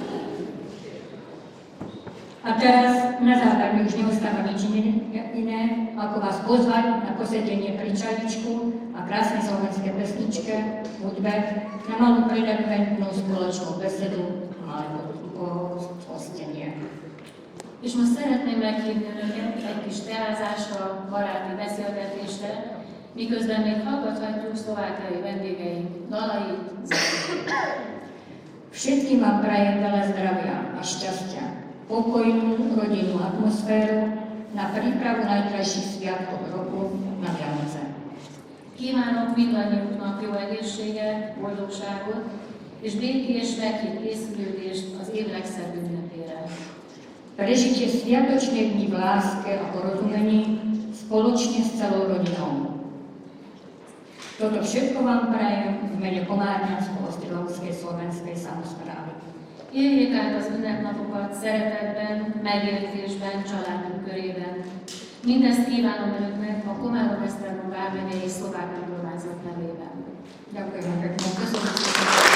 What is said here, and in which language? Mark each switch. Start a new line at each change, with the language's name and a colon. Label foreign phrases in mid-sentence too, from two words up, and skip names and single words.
Slovak: A teraz na záver mi už neostáva nič iné, ako vás pozvať na posedenie pri čajičku a krásnej slovenské pesničke, hudbe, na malú preľakventnú spoločnú besedu alebo hostenie.
Hungarian: És most szeretném meghívni önöket egy kis teázásra, baráti beszélgetésre, miközben még hallgathatjuk szlovákiai vendégeink dalait, zenét.
Slovak: Všetkým vám prajem veľa zdravia a šťastia, pokojnú rodinnú atmosféru na prípravu najkrajších sviatkov roku na Vianoce.
Hungarian: Kívánok mindannyiunknak jó egészséget, boldogságot és békés, meghitt készülődést az év legszebb ünnepére.
Slovak: Prežite sviatočné dni v láske a porozumení spoločne s celou rodinou. Toto všetko vám prajem v mene Komárňansko-Ostravskej slovenskej samosprávy.
Hungarian: Éljék át az ünnepnapokat szeretetben, megértésben, családunk körében. Mindezt kívánom önöknek a Komárom-Esztergom vármegyei szlovák önkormányzat nevében.
Slovak: Ďakujem pekne.
Hungarian: Köszönöm szépen!